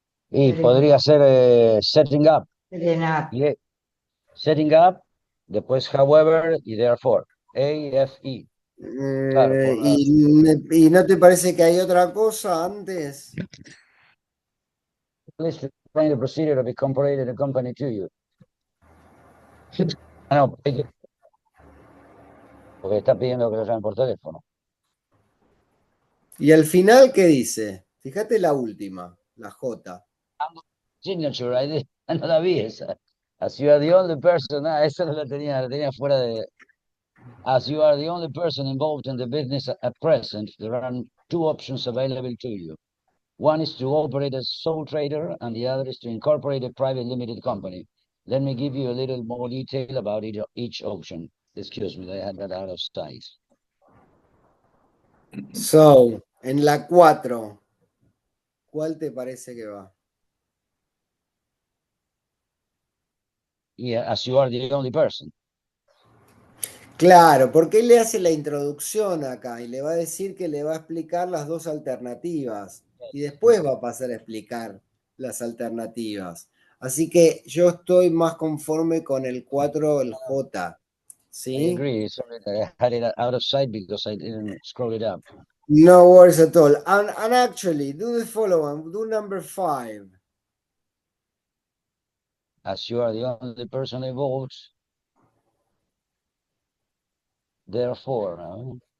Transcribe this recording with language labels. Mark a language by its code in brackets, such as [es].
[es] Y podría ser [en] setting up. Setting up, [es] después however y therefore. A-F-E. Claro, ¿Y no te parece que hay otra cosa antes? [en] Please explain the procedure of incorporating a company to you. [es] No, porque está pidiendo que lo llamen por teléfono. ¿Y al final qué dice? Fíjate la última, la J. Signature, no la vi esa. [en] As you are the only person, [es] esa no la tenía fuera de... [en] As you are the only person involved in the business at present, there are 2 options available to you. One is to operate as sole trader, and the other is to incorporate a private limited company. Let me give you a little more detail about each option. Excuse me, I had that out of sight. [es] So, en la 4, ¿cuál te parece que va? [en] Yeah, as you are the only person. [es] Claro, porque él le hace la introducción acá y le va a decir que le va a explicar las 2 alternativas y después va a pasar a explicar las alternativas. Así que yo estoy más conforme con el 4, el J. ¿Sí? [en] I agree. Sorry, I had it out of sight because I didn't scroll it up. No worries at all. And actually, do the following. Do number 5. As you are the only person involved, therefore, ¿no?